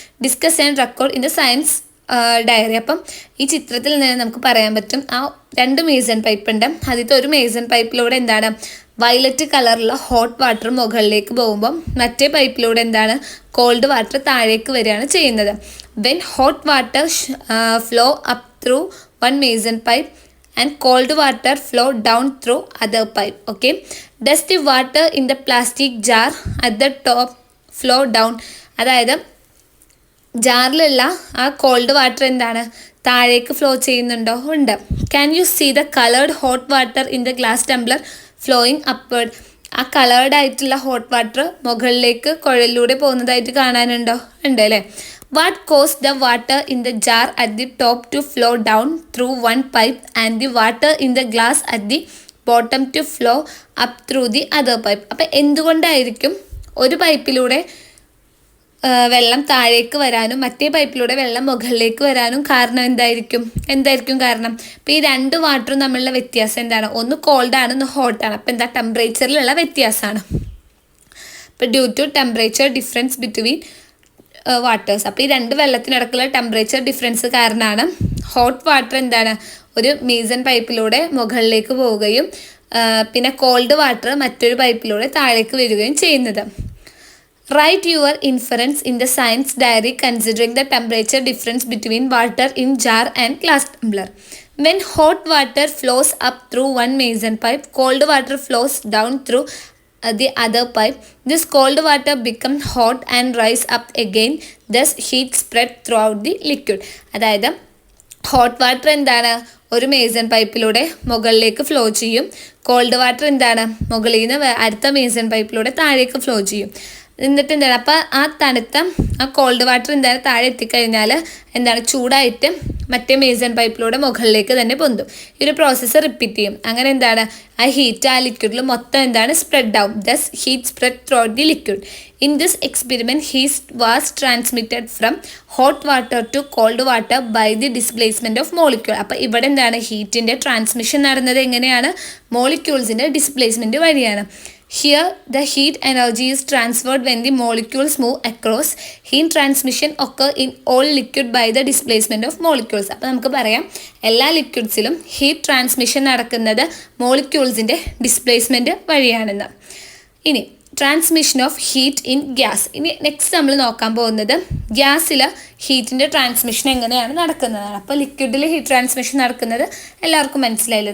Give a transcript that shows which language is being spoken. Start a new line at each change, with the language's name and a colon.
English: Discuss and record in the science diary.
Malayalam: അപ്പം ഈ ചിത്രത്തിൽ നിന്ന് നമുക്ക് പറയാൻ പറ്റും ആ 2 മേസൺ പൈപ്പ് ഉണ്ട്. ആദ്യത്തെ ഒരു മേസൺ പൈപ്പിലൂടെ എന്താണ് വയലറ്റ് കളറുള്ള ഹോട്ട് വാട്ടർ മുകളിലേക്ക് പോകുമ്പം മറ്റേ പൈപ്പിലൂടെ എന്താണ് കോൾഡ് വാട്ടർ താഴേക്ക് വരികയാണ് ചെയ്യുന്നത്.
English: When hot water flow up through one mason pipe and cold water flow down through other pipe. Okay, does the water in the plastic jar at the top flow down?
Malayalam: അതായത് ജാറിലുള്ള ആ called water എന്താണ് താഴേക്ക് flow ചെയ്യുന്നുണ്ടോ? ഉണ്ട്.
English: Can you see the coloured hot water in the glass tumbler flowing upward?
Malayalam: ആ coloured ആയിട്ടുള്ള hot water മുകളിലേക്ക് കുഴലിലൂടെ പോകുന്നതായിട്ട് കാണാനുണ്ടോ? ഉണ്ട് അല്ലേ.
English: What caused the water in the jar at the top to flow down through one pipe and the water in the glass at the bottom to flow up through the other pipe?
Malayalam: അപ്പോൾ എന്തുകൊണ്ടായിരിക്കും ഒരു പൈപ്പിലൂടെ വെള്ളം താഴേക്ക് വരാനും മറ്റേ പൈപ്പിലൂടെ വെള്ളം മുകളിലേക്ക് വരാനും കാരണം എന്തായിരിക്കും കാരണം? അപ്പോൾ ഈ 2 വാട്ടറും തമ്മിലുള്ള വ്യത്യാസം എന്താണ്? ഒന്ന് കോൾഡാണ്, ഒന്ന് ഹോട്ടാണ്. അപ്പോൾ എന്താ ടെമ്പറേച്ചറിലുള്ള വ്യത്യാസമാണ്. അപ്പോൾ
English: Due to temperature difference between waters.
Malayalam: അപ്പോൾ ഈ 2 വെള്ളത്തിനിടക്കുള്ള ടെമ്പറേച്ചർ ഡിഫറൻസ് കാരണമാണ് ഹോട്ട് വാട്ടർ എന്താണ് ഒരു മീസൺ പൈപ്പിലൂടെ മുകളിലേക്ക് പോവുകയും പിന്നെ കോൾഡ് വാട്ടർ മറ്റൊരു പൈപ്പിലൂടെ താഴേക്ക് വരികയും ചെയ്യുന്നത്.
English: Write your inference in the science diary considering the temperature difference between water in jar and glass tumbler. When hot water flows up through one mason pipe, cold water flows down through the other pipe. This cold water becomes hot and rise up again. Thus heat spread throughout the liquid.
Malayalam: അതായത് hot water എന്താണ് ഒരു Mason പൈപ്പിലൂടെ മുകളിലേക്ക് flow ചെയ്യും. Called water എന്താണ് മുകളിൽ നിന്ന് അടുത്ത Mason പൈപ്പിലൂടെ താഴേക്ക് ഫ്ലോ ചെയ്യും. എന്നിട്ട് എന്താണ് അപ്പോൾ ആ തണുത്ത ആ കോൾഡ് വാട്ടർ എന്താണ് താഴെ എത്തിക്കഴിഞ്ഞാൽ എന്താണ് ചൂടായിട്ട് മറ്റേ മേസൺ പൈപ്പിലൂടെ മുകളിലേക്ക് തന്നെ പൊന്തും. ഈ ഒരു പ്രോസസ്സ് റിപ്പീറ്റ് ചെയ്യും. അങ്ങനെ എന്താണ് ആ ഹീറ്റ് ആ ലിക്വിഡിൽ മൊത്തം എന്താണ് സ്പ്രെഡ് ആവും.
English: Thus heat spread through the liquid. In this experiment heat was transmitted from hot water to cold water by the displacement of molecule.
Malayalam: അപ്പോൾ ഇവിടെ എന്താണ് ഹീറ്റിൻ്റെ ട്രാൻസ്മിഷൻ നടന്നത് എങ്ങനെയാണ്? മോളിക്യൂൾസിൻ്റെ ഡിസ്പ്ലേസ്മെൻറ്റ് വഴിയാണ്.
English: Here the heat energy is transferred when the molecules move across. Heat transmission occur in all liquid by the displacement of molecules.
Malayalam: അപ്പോൾ നമുക്ക് പറയാം എല്ലാ ലിക്വിഡ്സിലും ഹീറ്റ് ട്രാൻസ്മിഷൻ നടക്കുന്നത് മോളിക്യൂൾസിൻ്റെ ഡിസ്പ്ലേസ്മെൻറ്റ് വഴിയാണെന്ന്. ഇനി
English: Transmission of heat in gas.
Malayalam: ഇനി next നമ്മൾ നോക്കാൻ പോകുന്നത് ഗ്യാസിൽ ഹീറ്റിൻ്റെ ട്രാൻസ്മിഷൻ എങ്ങനെയാണ് നടക്കുന്നതാണ്. അപ്പോൾ ലിക്വിഡിൽ ഹീറ്റ് ട്രാൻസ്മിഷൻ നടക്കുന്നത് എല്ലാവർക്കും മനസ്സിലായില്ല.